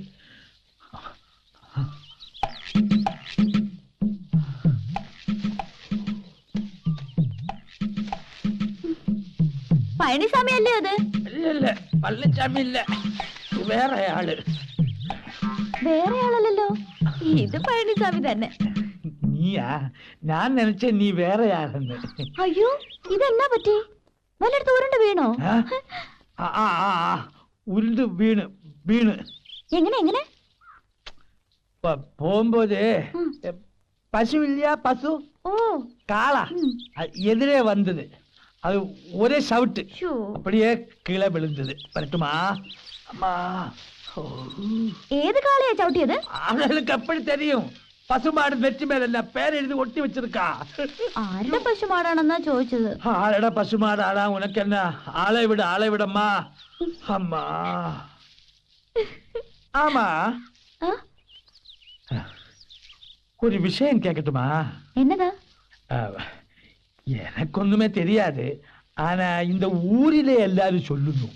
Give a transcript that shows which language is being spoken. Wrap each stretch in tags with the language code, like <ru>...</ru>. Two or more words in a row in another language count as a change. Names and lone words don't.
<ml>പഴനിസ്വാമി അല്ലേ അത്?</ml> <ta>இல்ல பழனிசாமி இல்ல, வேற ஆளு.</ta> <ml>വേറെ ആളല്ലല്ലോ, ഇത് പഴനിസ്വാമി തന്നെ. നീയാ? ഞാൻ നിனைச்ச നീ വേറെ ആളെന്ന്. അയ്യോ, ഇതെന്നാ പറ്റി? വല്ലയിടത്ത് ഉരുണ്ട് വീണോ? ഉരുണ്ട് വീണ് എങ്ങനെ എങ്ങനെ? പോകുമ്പോതേ പശു ഇല്ല, പശു ഓ</ml> <ta>காளா எதிரே வந்தது. அது ஒரே சவுட்டு, ஷோ. அப்படியே கீழே விழுந்தது. வரட்டுமா? அம்மா.</ta> <ml>ഏത് കാളയാ ചവിട്ടിയത്?</ml> <ta>அவளுக்கு எப்படி தெரியும்? பசுமாடு நெற்றி மேல பேர் எழுதி ஒட்டி வச்சிருக்கா.</ta> <ml>ആരുടെ പശുമാടാണെന്നാ ചോദിച്ചത്.</ml> <ta>ஆளடா பசுமாடு ஆளா, உனக்கு என்ன? ஆளை விடம்மா. அம்மா. ஆமா, ஒரு விஷயம் கேட்கட்டுமா? என்னதா? எனக்கு ஒண்ணுமே தெரியாது. ஆனா இந்த ஊரிலே எல்லாரும் சொல்லணும்.</ta>